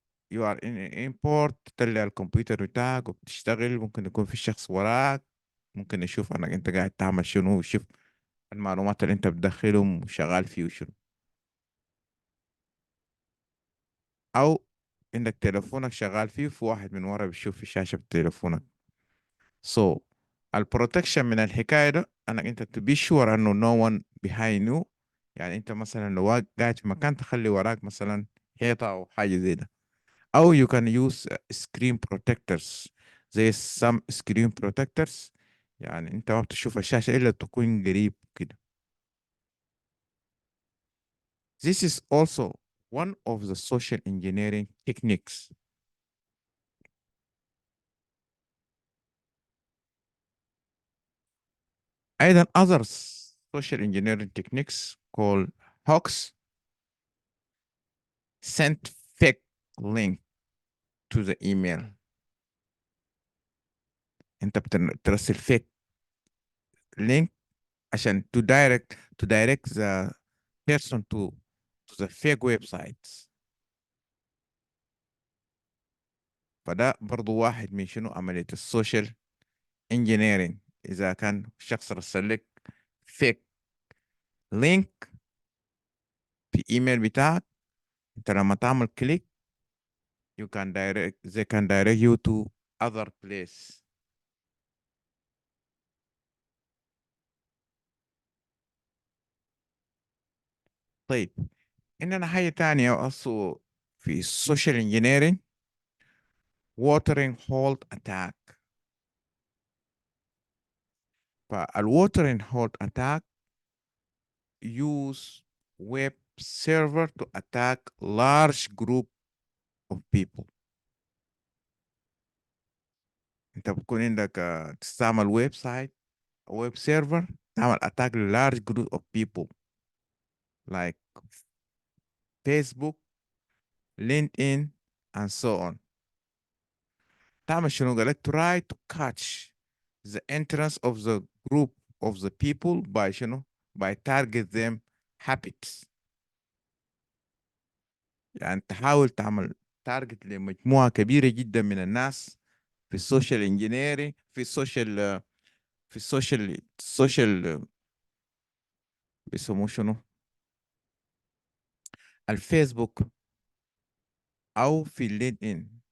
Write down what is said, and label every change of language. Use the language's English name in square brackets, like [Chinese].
[Arabic] يو ار ان امبورت، تطلع الكمبيوتر بتاعك وبتشتغل، ممكن يكون في شخص وراك ممكن يشوف انك انت قاعد تعمل شنو، ويشوف المعلومات اللي انت بتدخلهم وشغال فيه وشنو. او عندك تليفونك شغال فيه، في واحد من ورا بيشوف في شاشة تليفونك. [English] so [Arabic] البروتكشن من الحكاية ده انك انت [English] to be sure [Arabic] انه [English] no one behind you. [Arabic] يعني انت مثلا لو قاعد في مكان تخلي وراك مثلا حيطة او حاجة زي ده. او [English] you can use screen protectors [Arabic] زي [English] some screen protectors، [Arabic] يعني انت ما بتشوف الشاشة الا تكون قريب كده. [English] This is also one of the social engineering techniques. [Arabic] أيضا [English] other social engineering techniques called hooks. Send fake link to the email. [Arabic] انت بترسل [English] fake link [Arabic] عشان [English] to direct the person to the fake websites. [Arabic] فده برضو واحد من شنو عملية السوشيال انجينيرينج. إذا كان شخص رسل لك [English] fake link [Arabic] في ايميل بتاعك، انت لما تعمل كليك [English] they can direct you to other place. [Arabic] طيب عندنا حاجة تانية [English] also [Arabic] في السوشيال انجينيرينج، [English] watering hole attack. فالwatering hole attack use web server to attack large group of people. [Arabic] انت بتكون عندك تستعمل ويب سايت، ويب سيرفر، تعمل اتاك [English] للارج group of people [Arabic] like فيسبوك، [English] LinkedIn and so on. [Arabic] تعمل شنو؟ قالك [English] try to catch the entrance of the group of the people by [Arabic] شنو؟ [English] by target them habits. [Arabic] يعني تحاول تعمل تارجت لمجموعة كبيرة جدا من الناس في السوشيال انجينيري، في السوشيال بيسموه شنو، الفيسبوك او في الليد ان.